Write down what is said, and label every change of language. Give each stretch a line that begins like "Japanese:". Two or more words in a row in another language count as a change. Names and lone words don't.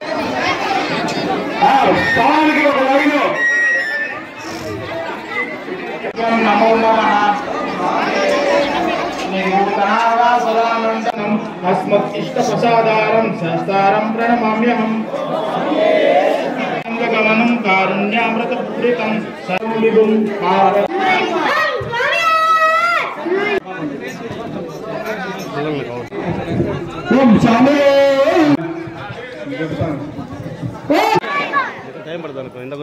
Telugu: సావులకి ఒక లైన్.
Sanskrit: నమో నమః. अस्मत् इष्ट प्रसादारं शास्त्रारं प्रणमाम्यहम् गमनं कारुण्यामृतपूरितं सर्वविभुं ओम शामे
Telugu: టైం పడుతుంది అనుకో ఇందాక